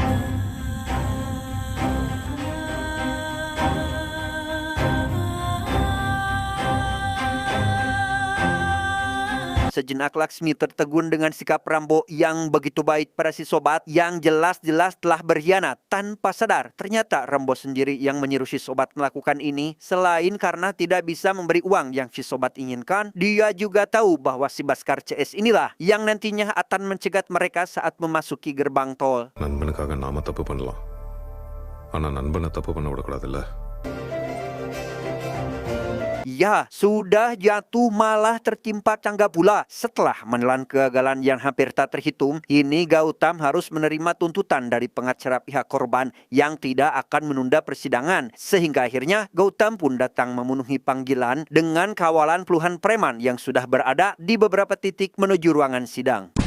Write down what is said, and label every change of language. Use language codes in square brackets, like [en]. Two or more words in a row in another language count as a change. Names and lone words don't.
[id] Sejenak Laksmi tertegun dengan sikap Rambo yang begitu baik pada si sobat yang jelas-jelas telah berkhianat tanpa sadar. Ternyata Rambo sendiri yang menyuruh si sobat melakukan ini. Selain karena tidak bisa memberi uang yang si sobat inginkan, dia juga tahu bahwa si Baskar CS inilah yang nantinya akan mencegat mereka saat memasuki gerbang tol. [ta] நண்பனுக்காக நாம தப்பு பண்ணலாம், ஆனா நண்பனை தப்பு பண்ண விடக்கூடாதுல்ல. [id] Ya, sudah jatuh malah tertimpa tangga pula. Setelah menelan kegagalan yang hampir tak terhitung, ini Gautam harus menerima tuntutan dari pengacara pihak korban yang tidak akan menunda persidangan. Sehingga akhirnya Gautam pun datang memenuhi panggilan dengan kawalan puluhan preman yang sudah berada di beberapa titik menuju ruangan sidang.